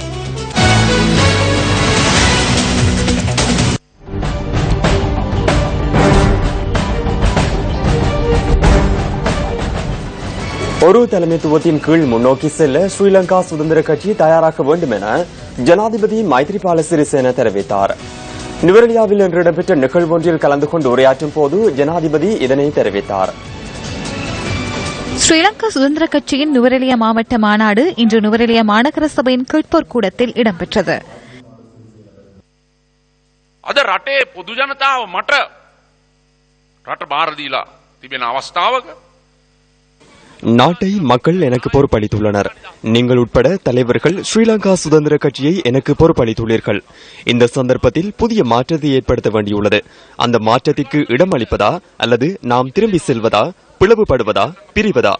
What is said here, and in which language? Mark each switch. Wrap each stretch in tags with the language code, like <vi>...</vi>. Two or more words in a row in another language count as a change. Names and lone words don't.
<ta>ஒரு தலைமைத்துவத்தின் கீழ் முன்னோக்கி செல்ல ஸ்ரீலங்கா சுதந்திர கட்சி தயாராக வேண்டும் என ஜனாதிபதி மைத்ரிபால சிறிசேன தெரிவித்தார். நுவரெலியாவில் இன்று இடம்பெற்ற நிகழ்வொன்றில் கலந்து கொண்டு உரையாற்றும் போது ஜனாதிபதி இதனை தெரிவித்தார். ஸ்ரீலங்கா சுதந்திர கட்சியின் நுவரெலியா மாவட்ட மாநாடு இன்று நுவரெலியா மாநகர சபையின் கீழ்ப்போர் கூடத்தில் இடம்பெற்றது.</ta> <si>අද රටේ පොදු ජනතාව මට රට බාර දීලා තිබෙන අවස්ථාවක</si> <ta>நாட்டை மக்கள் எனக்கு பொறுப்பளித்துள்ளனர். நீங்கள் உட்பட தலைவர்கள் ஸ்ரீலங்கா சுதந்திர கட்சியை எனக்கு பொறுப்பளித்துள்ளீர்கள். இந்த சந்தர்ப்பத்தில் புதிய மாற்றத்தை ஏற்படுத்த வேண்டியுள்ளது. அந்த மாற்றத்திற்கு இடம் அளிப்பதா அல்லது நாம் திரும்பி செல்வதா, பிளவுபடுவதா, பிரிவதா?</ta>